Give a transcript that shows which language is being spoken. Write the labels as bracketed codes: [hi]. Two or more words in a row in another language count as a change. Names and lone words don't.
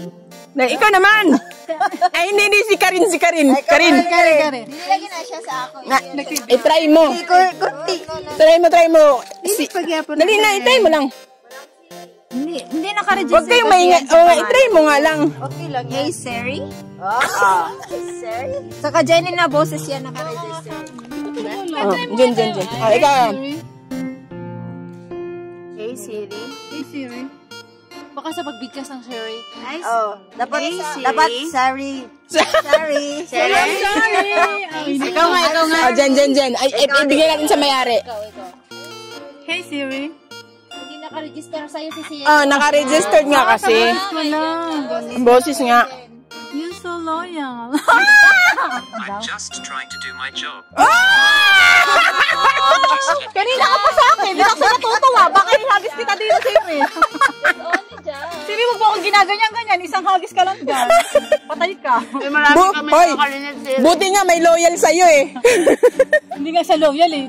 [tl] Ikaw naman. Ay, hindi. Si Karin. Karin. Kare. Nilagyan na siya sa ako. I-try mo. Try mo. Dali na, i-try mo lang. Hindi naka-register. Huwag kayong maingay. I-try mo nga lang. Okay lang. [en] Hey, Siri. Siri? [tl] Saka Jenny na boses yan naka-register. Jen. Ikaw. [en] Hey, Siri. Hey Siri. [tl] Baka sa pagbigkas ng Siri. Dapat Sari. Ikaw nga. Jen. Ay, ibigay natin sa mayari. [en] Hey Siri. [tl] Hindi naka-register sa'yo si Siri. Naka-registered nga kasi. Wala. Boses nga. [en] You're so loyal. I'm just trying to do my job. [tl] Kanina ka pa sa akin. Hindi ako natutuwa. Baka ihagis kita dito, Siri. Siri, wag mo akong ginaganyan-ganyan. Isang hagis ka lang dyan. Patay ka. Buti nga may loyal sa'yo eh. Hindi nga siya loyal eh.